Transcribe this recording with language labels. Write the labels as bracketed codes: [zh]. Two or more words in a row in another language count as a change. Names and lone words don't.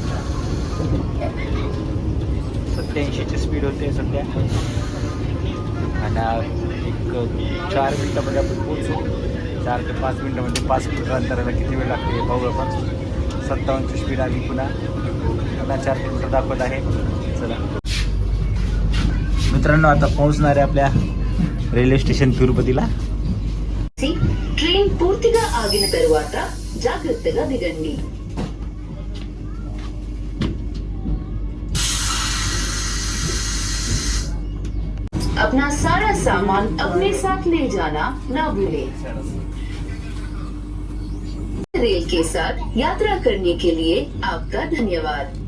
[mr] 87ची स्पीड होते सध्या आणि एक 4 मिनटामध्ये आपण पोहोचू. 4 ते 5 मिनटामध्ये 5 किलोमीटर अंतराला किती वेळ लागते हे पाहू आपण. 57ची स्पीड आली, पुन्हा 4 किलोमीटर दाखवत आहे. चला मित्रांनो आता पोहोचणार आहे आपल्या [en] railway station [mr] తిరుపతిలా. [te] ట్రైన్ పూర్తిగా ఆగిన తరువాత జాగ్రత్తగా దిగండి. [hi] अपना सारा सामान अपने साथ ले जाना ना भूलें. रेल के साथ यात्रा करने के लिए आपका धन्यवाद.